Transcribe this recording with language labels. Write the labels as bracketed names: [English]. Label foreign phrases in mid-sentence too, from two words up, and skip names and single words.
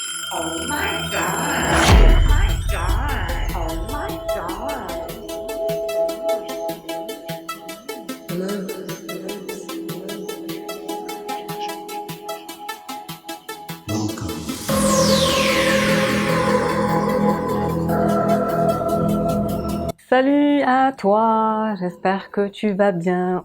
[English] Oh my god! Oh my god! Oh my god! [French] Salut à toi, j'espère que tu vas bien.